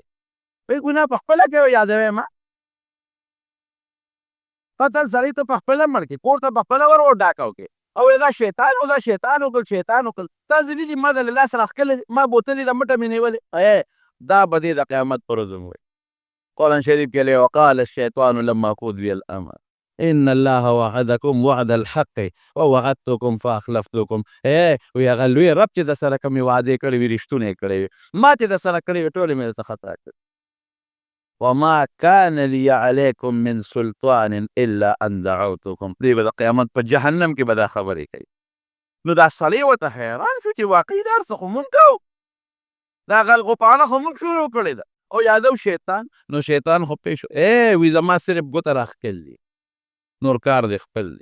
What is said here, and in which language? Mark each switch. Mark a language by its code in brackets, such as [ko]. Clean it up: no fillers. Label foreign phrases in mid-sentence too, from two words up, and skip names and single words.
[ps] وایي ګناه په خپله کې یادوې ما. قتل سړی ته په خپله مړ کړې، کور ته په خپله ور ډاکه وکړې او دا شیطان و، دا شیطان وکړل، شیطان وکړل. تا ځلي دي ما د له لاس راښکلې، ما بوتلې د مټه مې نیولې. دا به دې د قیامت پر ورځ وایي. قرآن شریف کې [ar] وقال الشیطان لما قضی الامر ان الله وعدکم وعد الحق ووعدتکم فاخلفتکم. [ps] وی هغه لوی رب چې د سره کومې وعدې کړې وي رښتونې یې کړې وي، ما چې د سره کړې وي ټولې مې درته خطا کړې. [ar] وما كان لي عليكم من سلطان الا ان دعوتکم. [ps] دې به د قیامت په جهنم کې به دا خبرې کوي. نو دا سړی ورته حیران شو چې واقعي دا هر څه خو مونږ کوو، دا غلغوپانه خو مونږ شروع کړې ده او یادو شیطان. نو شیطان خو پې شو، وی زما صرف ګوته راښکل دي، نور کار دې خپل دی.